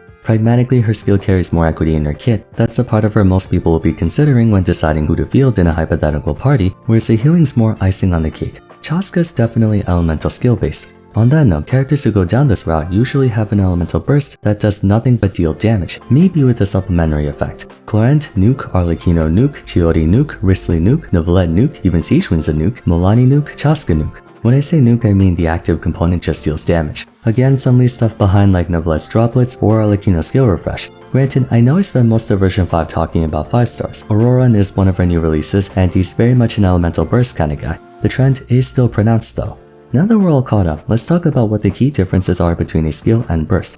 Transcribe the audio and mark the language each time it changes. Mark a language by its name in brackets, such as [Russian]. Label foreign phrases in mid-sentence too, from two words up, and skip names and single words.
[English] Pragmatically, her skill carries more equity in her kit. That's the part of her most people will be considering when deciding who to field in a hypothetical party, whereas the healing's more icing on the cake. Chaska's definitely elemental skill based. On that note, characters who go down this route usually have an elemental burst that does nothing but deal damage, maybe with a supplementary effect. Clarent, nuke, Arlecchino nuke, Chiyori nuke, Risley nuke, Neuvillette nuke, even Sichuan's a nuke, Milani nuke, Chaska nuke. When I say nuke, I mean the active component just deals damage. Again, some leave stuff behind like Neuvillette's droplets or Arlecchino's skill refresh. Granted, I know I spent most of version 5 talking about 5 stars. Auroran is one of our new releases, and he's very much an elemental burst kind of guy. The trend is still pronounced though. Now that we're all caught up, let's talk about what the key differences are between a skill and burst.